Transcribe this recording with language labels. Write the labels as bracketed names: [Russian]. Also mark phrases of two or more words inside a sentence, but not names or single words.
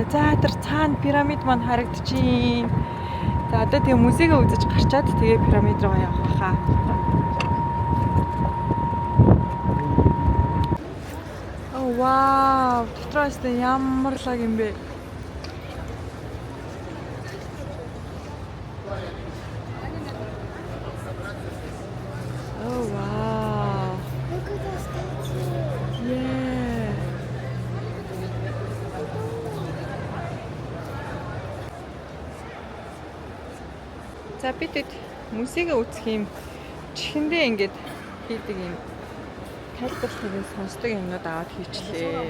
[Mongolian] За тэр цаана пирамид маань харагдчихээн. За одоо тэгээ музейгээ үзэж гарчаад тэгээ пирамид руу явах хаа. [English] Oh wow, [Mongolian] дотроос ямар лаг юм бэ? [English] Oh wow. Look at the statue. Yeah. [Mongolian] За бид музейгээ үзэх юм чихэндээ ингээд хийдэг юм тайлбарлахыг сонсдог юмнууд аваад хийчлээ.